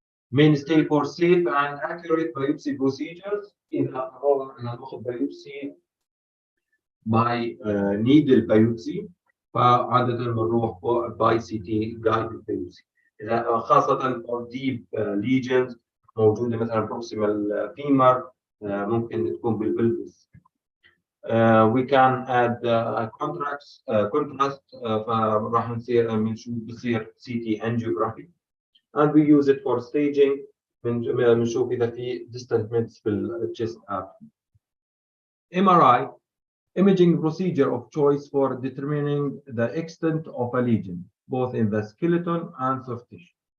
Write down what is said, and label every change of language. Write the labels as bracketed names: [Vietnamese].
[English] Mainstay for safe and accurate biopsy procedures in a biopsy by needle biopsy [Arabic] فعادة بنروح باي سي تي [English] guided biopsy خاصة for deep lesions [Arabic] موجودة مثلا [English] proximal femur [Arabic] ممكن تكون بالبلفس. [English] We can add contrast [Arabic] فراح بصير [English] CT angiography, and we use it for staging. [Arabic] بنشوف إذا في distant meds في الchest abdomen. [English] MRI, imaging procedure of choice for determining the extent of a lesion, both in the skeleton and soft tissue.